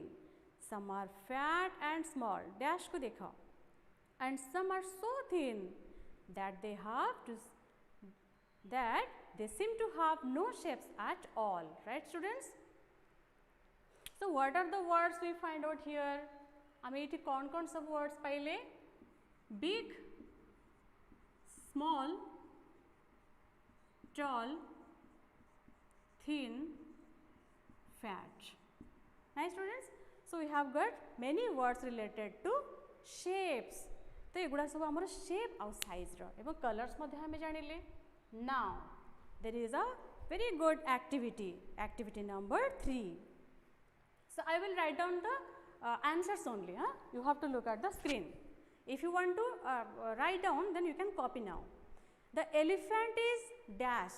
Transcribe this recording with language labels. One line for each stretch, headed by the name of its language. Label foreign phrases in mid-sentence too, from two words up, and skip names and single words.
English: Some are fat and small. Dash
Hindi: को देखो.
English: And some are so thin that they seem to have no shapes at all. Right, students? So what are the words we find out here?
Odia: ଆମେ ଇଟି କେଉଁ କେଉଁ ସବୁ words ପାଇଲେ?
English: Big, small, tall, thin, fat. Nice, students? So we have got many words related to shapes.
Odia: ତ ଏଗୁଡ଼ା ସବୁ ଆମର shape ଆଉ size ର ଏବଂ colors ମଧ୍ୟ ଆମେ ଜାଣିଲେ.
English: Now there is a very good activity. Activity number 3. So I will write down the answers only. You have to look at the screen. If you want to write down, then you can copy now. The elephant is dash.